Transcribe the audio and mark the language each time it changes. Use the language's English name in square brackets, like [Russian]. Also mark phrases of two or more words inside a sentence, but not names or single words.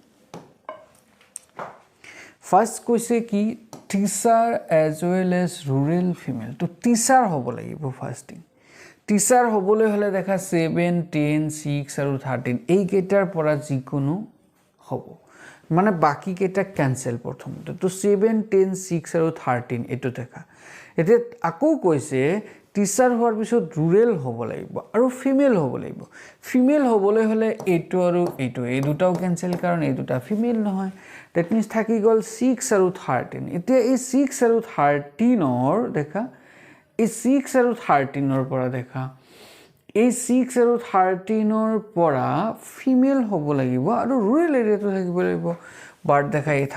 [Assamese] ফার্স্ট কৈছে কি টিচার [English] as well as rural female [Assamese] তো টিচার হ'ব লাগিব [English] first thing [Assamese] টিচার হ'বলৈ হলে দেখা 7 10 6 আৰু 13 এই কেইটাৰ পৰা যিকোনো হ'ব মানে বাকি কেইটা ক্যান্সেল প্ৰথমতে তো 7 10 6 আৰু 13 এটো দেখা এতে আকৌ কৈছে টিচাৰ হোৱাৰ পিছত rural হ'ব লাগিব আৰু ফিমেল হ'ব লাগিব ফিমেল হ'বলৈ হলে এটো আৰু এটো এই দুটাও ক্যান্সেল কাৰণ এই দুটা ফিমেল নহয় [English] that means [Assamese] থাকি গল 6 আৰু 13 এতিয়া এই 6 আৰু 13 অৰ দেখা এই 6 আৰু 13 অৰ পৰা দেখা এই 6 আৰু 13 অৰ পৰা ফিমেল হ'ব লাগিব আৰু [English] rural area [Assamese] তো থাকিব লাগিব বাট দেখা এই